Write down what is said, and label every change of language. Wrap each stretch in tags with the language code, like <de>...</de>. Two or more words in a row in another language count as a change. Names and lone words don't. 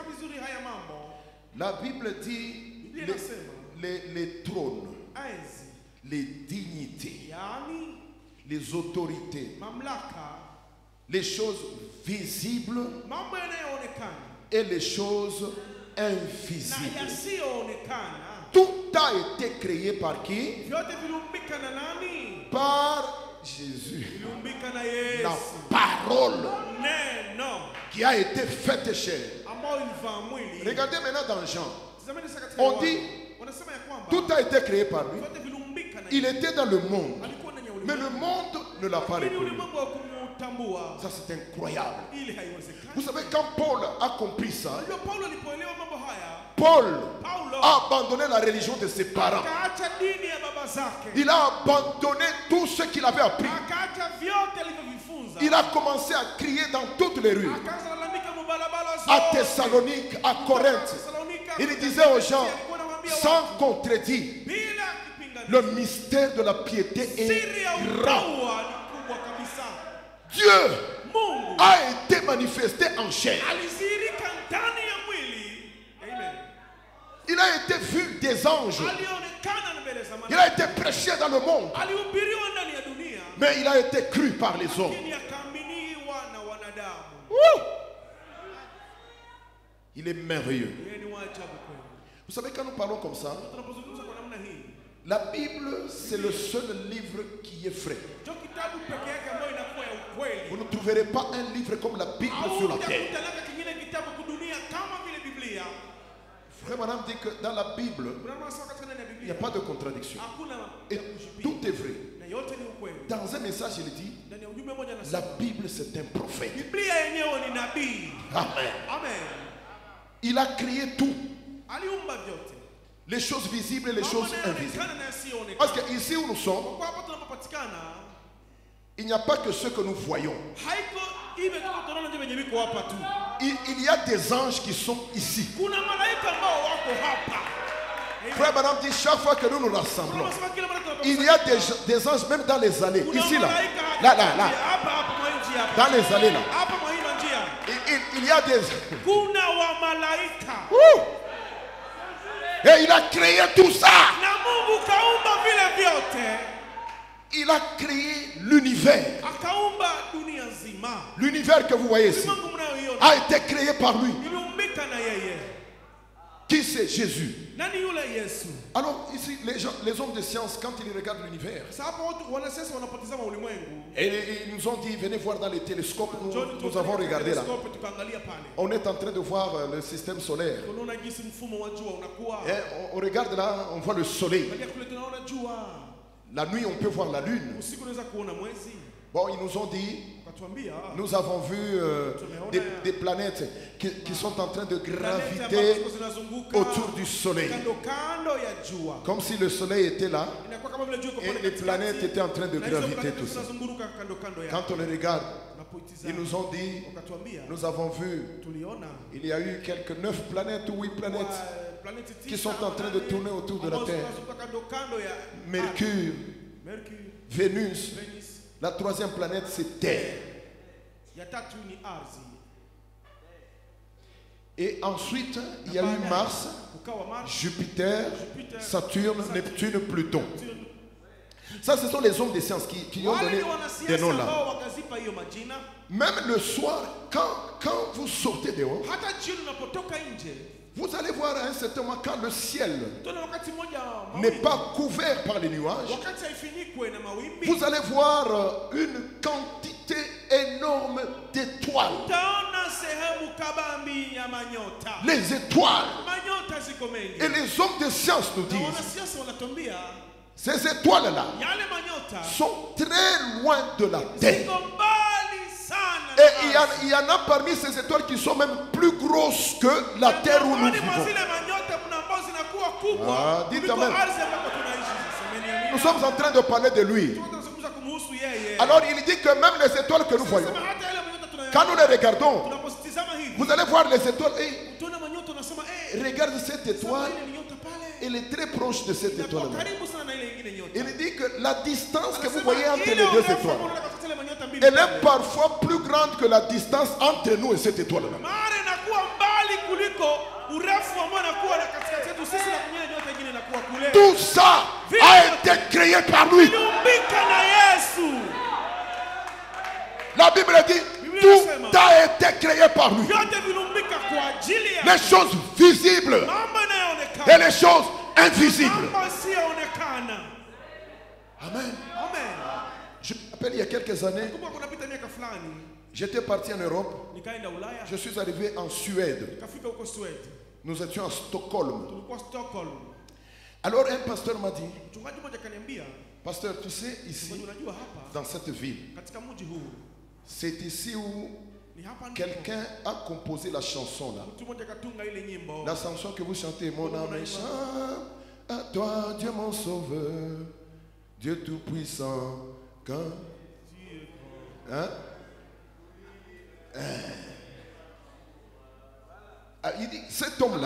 <fr>La Bible dit les trônes, les dignités, les autorités, les choses visibles et les choses invisibles. Tout a été créé par qui?</fr> <sw>Vyote viliumbika na nani?</sw> <fr>Par Jésus.</fr> <sw>Viliumbika na</sw> <fr>La</fr> <sw>Yesu.</sw> <fr>parole</fr> <sw>Neno</sw> <fr>qui a été faite chair.</fr> <sw>ambao ilivaa mwili.</sw> <fr>Regardez maintenant dans Jean.</fr> <sw>Tazameni sasa katika</sw> <fr>On</fr> <sw>Yohana.</sw> <fr>dit,</fr> <sw>Wanasema ya kwamba</sw> <fr>tout a été créé par lui.</fr> <sw>vyote viliumbika na</sw> <fr>Il était dans le monde.</fr> <sw>alikuwa ndani ya</sw> <fr>Mais le</fr> <sw>ulimwengu.</sw> <fr>monde ne l'a pas</fr> <sw>Lakini</sw> <fr>reconnu.</fr> <sw>ulimwengu haukumtambua.</sw> <fr>Ça, c'est incroyable.</fr> <sw>Ili haiwezekani.</sw> <fr>Vous savez, quand Paul a compris ça,</fr> <sw>Unajua Paulo alipoelewa mambo haya,</sw> <fr>Paul</fr> <sw>Paulo</sw> <fr>a abandonné la religion de ses parents.</fr> <sw>akaacha dini ya baba zake.</sw> <fr>Il a abandonné tout ce qu'il avait appris.</fr> <sw>Akaacha vyote alivyovifunza.</sw> <fr>Il a commencé à crier dans toutes les rues.</fr> <sw>Akaanza kulalamika mubarabara</sw> <fr>À</fr> <sw>zote.</sw> <fr>Thessalonique, à Corinthe.</fr> <sw>Thessalonika,</sw> <fr>Il disait aux gens,</fr> <sw>alikuwa anawaambia</sw> <fr>sans contredit,</fr> <sw>bila kipingamizi.</sw> <fr>le mystère de la piété</fr> <sw>Siri</sw> <fr>est</fr> <sw>ya</sw> <fr>grand.</fr> <sw>utaua ni kubwa kabisa.</sw> <fr>Dieu</fr> <sw>Mungu</sw> <fr>a été manifesté en chair.</fr> <sw>alizirika ndani ya mwili. Amen.</sw> <fr>Il a été vu des anges.</fr> <sw>Alionekana mbele za</sw> <fr>Il a été prêché dans le monde.</fr> <sw>alihubiriwa ndani ya dunia,</sw> <fr>Mais il a été cru par les hommes.</fr> <sw>lakini akaaminiwa na wanadamu.</sw> <fr>Il est merveilleux.</fr> <sw>Yeye ni wa ajabu kweli.</sw> <fr>Vous savez, quand nous parlons comme ça,</fr> <sw>Tunapozungumza kwa namna hii,</sw> <fr>la Bible, c'est le seul livre qui est frais.</fr> <sw>ndio kitabu peke yake ambayo inakuwa ya ukweli.</sw> <fr>Vous ne trouverez pas un livre comme la Bible sur la terre.</fr> <sw>Haujakutanaka kingine kitabu kudunia kama vile Biblia.</sw> <fr>Frère Madame dit que dans la Bible,</fr> <sw>Unaona sasa katika ndani ya</sw> <fr>il n'y a</fr> <sw>Biblia</sw> <fr>pas de contradiction.</fr> <sw>hakuna</sw> <fr>Et</fr> <sw>ya kushibisha.</sw> <fr>tout est vrai.</fr> <sw>Na yote ni ukweli.</sw> <fr>Dans un message, il dit,</fr> <sw>Ndani ya ujumbe mmoja</sw> <fr>la</fr> <sw>anasema</sw> <fr>Bible, c'est un prophète.</fr> <sw>Biblia yenyewe ni nabii. Amen. Amen.</sw> <fr>Il a créé tout.</fr> <sw>Aliumba vyote.</sw> <fr>Les choses visibles et les choses</fr> <sw>Mambo</sw> <fr>invisibles.</fr> <sw>yanayoonekana na yasiyoonekana.</sw> <fr>Parce qu'ici où nous sommes,</fr> <sw>Kwa hapo tunapopatikana,</sw> <fr>il n'y a pas que ce que nous voyons.</fr> <sw>haiko hivi tu tunaona nje venye viko hapa tu.</sw> <fr>Il y a des anges qui sont ici.</fr> <sw>Kuna malaika ambao wako hapa.</sw> <fr>Frère Madame dit, chaque fois que nous nous rassemblons,</fr> <sw>Tunasema kila mara tunapokusanyika,</sw> <fr>il y a des anges même dans les allées.</fr> <sw>kuna</sw> <fr>Ici, là.</fr> <sw>malaika</sw> <fr>Là, là, là.</fr> <sw>hapa mwa nchi hapa.</sw> <fr>Dans les allées, là.</fr> <sw>Hapa mwa hii njia.</sw> <fr>Il y a des...</fr> <sw>Kuna wa malaika.</sw> <fr>Et il a créé tout ça.</fr> <sw>Na Mungu kaumba vile vyote.</sw> <fr>Il a créé l'univers.</fr> <sw>Akaumba dunia nzima.</sw> <fr>L'univers que vous voyez ici</fr> <sw>Mungu mnayoiona</sw> <fr>a été créé par lui.</fr> <sw>iliumbika na yeye.</sw> <fr>Qui c'est? Jésus.</fr> <sw>Nani yule Yesu?</sw> <fr>Alors ici, les hommes de science, quand ils regardent l'univers,</fr> <sw>Sasa hapo watu wanasiasa wanapotazama ulimwengu.</sw> <fr>et ils nous ont dit, venez voir dans les télescopes, nous avons regardé là.</fr> <sw>Tukaangalia pale.</sw> <fr>On est en train de voir le système solaire.</fr> <sw>Tunaona jinsi mfumo wa jua unakuwa.</sw> <fr>Et on regarde là, on voit le soleil.</fr> <sw>Angalia kule tunaona jua.</sw> <fr>La nuit, on peut voir la lune.</fr> <sw>Usiku unaweza kuona mwezi.</sw> <fr>Bon, ils nous ont dit,</fr> <sw>Wakatuambia</sw> <fr>nous avons vu des planètes qui sont en train de graviter autour du soleil.</fr> <sw>kando kando ya jua.</sw> <fr>Comme si le soleil était là</fr> <sw>Inakuwa kama vile jua iko</sw> <fr>et</fr> <sw>pale</sw> <fr>les</fr> <sw>katikati.</sw> <fr>planètes étaient en train de</fr> <sw>Na hizo</sw> <fr>graviter</fr> <sw>planeti</sw> <fr>tout ça.</fr> <sw>zinazunguruka kando kando ya.</sw> <fr>Quand on les regarde,</fr> <sw>Unapoitizama,</sw> <fr>ils nous ont dit,</fr> <sw>wakatuambia</sw> <fr>nous avons vu,</fr> <sw>tuliona</sw> <fr>il y a eu quelques 9 planètes ou 8 planètes</fr> <sw>planeti</sw> <fr>qui sont en train de tourner autour de la</fr> <sw>ambazo</sw> <fr>Terre.</fr> <sw>zinazunguka kando kando ya</sw> <fr>Mercure,</fr> <sw>Mercury,</sw> <fr>Vénus,</fr> <sw>Venus.</sw> <fr>la troisième planète c'est Terre.</fr> <sw>Ya tatu ni ardhi.</sw> <fr>Et ensuite, il y a eu Mars,</fr> <sw>Ukawa Mars,</sw> <fr>Jupiter, Saturne, Neptune, Pluton. Ça, ce sont les hommes des sciences qui ont</fr> <sw>wale</sw> <fr>donné</fr> <sw>ni</sw> <fr>des</fr> <sw>wanasiasa</sw> <fr>noms là.</fr> <sw>ambao wakazipa hiyo majina.</sw> <fr>Même le soir, quand vous sortez dehors,</fr> <sw>Hata jioni unapotoka nje,</sw> <fr>vous allez voir à un certain moment quand le ciel</fr> <sw>tuna wakati mmoja</sw> <fr>n'est</fr> <sw>mawingu,</sw> <fr>pas couvert par les nuages,</fr> <sw>wakati haifunikwe na mawimbi,</sw> <fr>vous allez voir une quantité énorme d'étoiles.</fr> <sw>utaona sehemu kabambi ya manyota.</sw> <fr>Les étoiles.</fr> <sw>Manyota ziko mengi.</sw> <fr>Et les hommes de science nous</fr> <sw>Na</sw> <fr>disent,</fr> <sw>wanasiasa wanatuambia</sw> <fr>ces étoiles-là</fr> <sw>yale manyota</sw> <fr>sont très loin de la Terre.</fr> <sw>ziko mbali sana.</sw> <fr>Et il y en a parmi ces étoiles qui sont même plus grosses que la Terre où nous</fr> <sw>Miongoni mwa</sw> <fr>vivons.</fr> <sw>zile manyota kuna ambazo zinakuwa kubwa</sw> <fr>Ah, dites</fr> <sw>kuliko</sw> <fr>amen.</fr> <sw>ardhi ambapo tunaishi sasa. Ameniamini?</sw> <fr>Nous sommes en train de parler de lui.</fr> <sw>Tunazungumza kumhusu yeye.</sw> <fr>Alors il dit que même les étoiles que nous voyons,</fr> <sw>Sema hata yale manyota tunayoyaona,</sw> <fr>quand nous les regardons,</fr> <sw>tunapozitizama hivi,</sw> <fr>vous allez voir les étoiles. Et</fr> <sw>tunaona manyota unasema</sw> <fr>regarde cette étoile,</fr> <sw>ile ni nyota pale.</sw> <fr>elle est très proche de cette</fr> <sw>Inakuwa</sw> <fr>étoile-là.</fr> <sw>karibu sana na ile nyingine nyota.</sw> <fr>Il dit que la distance que vous</fr> <sw>Anasema</sw> <fr>voyez entre</fr> <sw>ile</sw> <fr>les deux</fr> <sw>urefu ambao</sw> <fr>étoiles,</fr> <sw>unaona katika zile manyota mbili</sw> <fr>elle</fr> <sw>pale,</sw> <fr>est parfois plus grande que la distance entre nous et cette étoile-là.</fr> <sw>mara inakuwa mbali kuliko urefu ambao unakuwa na katikati yetu sisi na kwenye nyota nyingine inakuwa kule.</sw> <fr>Tout ça a été créé par lui.</fr> <sw>Iliumbika na Yesu.</sw> <fr>La Bible dit, tout a été créé par lui.</fr> <sw>Vyote viliumbika kwa ajili ya</sw> <fr>Les choses visibles</fr> <sw>mambo</sw> <fr>et</fr> <sw>yanayoonekana</sw> <fr>les choses invisibles.</fr> <sw>mambo yasiyoonekana. Amen. Amen.</sw> <fr>Je me rappelle il y a quelques années,</fr> <sw>Kumbuka kunapita miaka fulani</sw> <fr>j'étais parti en Europe.</fr> <sw>nikaenda Ulaya,</sw> <fr>Je suis arrivé en Suède.</fr> <sw>nikafika huko Sweden.</sw> <fr>Nous étions à Stockholm.</fr> <sw>Tulikuwa Stockholm.</sw> <fr>Alors un pasteur m'a dit,</fr> <sw>Mchungaji mmoja akaniambia,</sw> <fr>pasteur, tu sais, ici,</fr> <sw>unajua hapa</sw> <fr>dans cette ville,</fr> <sw>katika mji huu</sw> <fr>c'est ici où</fr> <sw>ni hapa ndipo</sw> <fr>quelqu'un a composé la chanson là.</fr> <sw>mtu mmoja katunga ile nyimbo.</sw> <fr>La chanson que vous chantez, mon âme est chante à toi, Dieu mon sauveur, Dieu tout-puissant. Quand hein? Ah, il dit, cet homme-là,</fr>